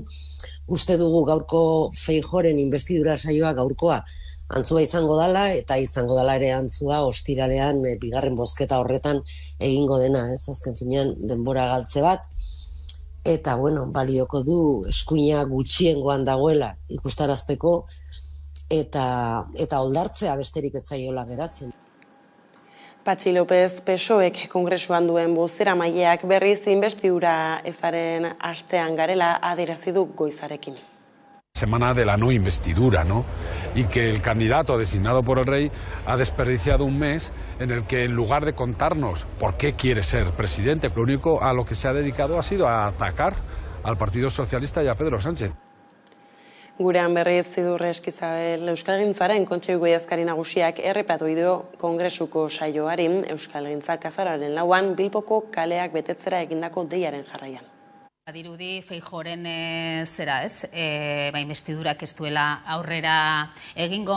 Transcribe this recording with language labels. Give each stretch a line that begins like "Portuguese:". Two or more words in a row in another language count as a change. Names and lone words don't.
Basque: Uste dugu gaurko Feijóoren inbestidura saioa gaurkoa antzua izango dela, eta izango dela ere antzua ostiralean bigarren bozketa horretan egingo dena, azken finean denbora galtze bat, eta balioko du eskuina gutxiengoan dagoela ikustarazteko, eta oldartzea besterik ez zaiola geratzen. Patxi López PSOEk kongresuan duen bozeramaileak berriz inbestidura ezaren astean garela adierazi du goizarekin.
Spanish: Semana de la no investidura, ¿no? Y que el candidato designado por el rey ha desperdiciado un mes en el que en lugar de contarnos por qué quiere ser presidente, lo único a lo que se ha dedicado ha sido a atacar al Partido Socialista y a Pedro Sánchez.
Basque: Gurean berriz Idurre Eskizabel Euskalgintzaren Kontseiluko idazkari nagusiak errepatu dio kongresuko saioari Euskalgintzak azaroaren 4an Bilboko kaleak betetzera egindako deiaren jarraian. Dirudi Feijóoren zera ez, inbestidurak ez duela aurrera egingo.